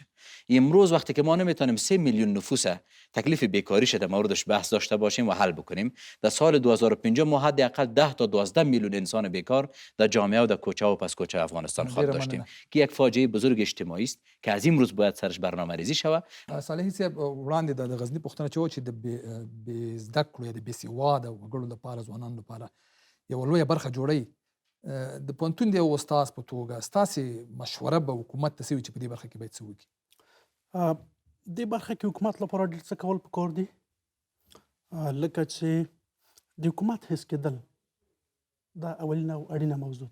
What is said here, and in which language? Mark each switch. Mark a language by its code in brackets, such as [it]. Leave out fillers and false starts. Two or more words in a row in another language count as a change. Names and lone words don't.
[fa] امروز وقتی که ما نمیتونیم 3 میلیون نفوس تکلیف بیکاریش در موردش بحث داشته باشیم و حل بکنیم، در سال 2050 ما حداقل 10 تا 12 میلیون انسان بیکار در جامعه و در کوچه و پس کوچه افغانستان خواهد داشتیم که یک فاجعه بزرگ اجتماعی است که از امروز باید سرش برنامه‌ریزی شود. [ps] صالحي صاحب وړاندې د غزني پوښتنه چې و چې د بې زده کړو یا د بې سواده وګړو لپاره ځوانانو لپاره یوه لویه برخه جوړوي. د پوهنتون د یو استاد په توګه ستاسې مشوره به حکومت ته څه وي چې په دې برخه کې باید څه وکړي؟ دې برخه کې حکومت لپاره ډېر څه کول پکار دي، لکه چې د حکومت حس کېدل دا اولینه او اړینه موضوع ده.